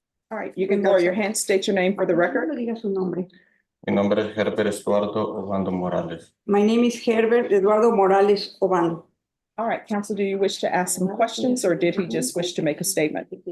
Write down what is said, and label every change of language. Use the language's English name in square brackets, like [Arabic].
[English] All right, you can lower your hand, state your name for the record. [Spanish] Diga su nombre. Mi nombre es Herbert Estuardo Obando Morales. [English] My name is Herbert Eduardo Morales Obando. All right, counsel, do you wish to ask some questions or did he just wish to make a statement?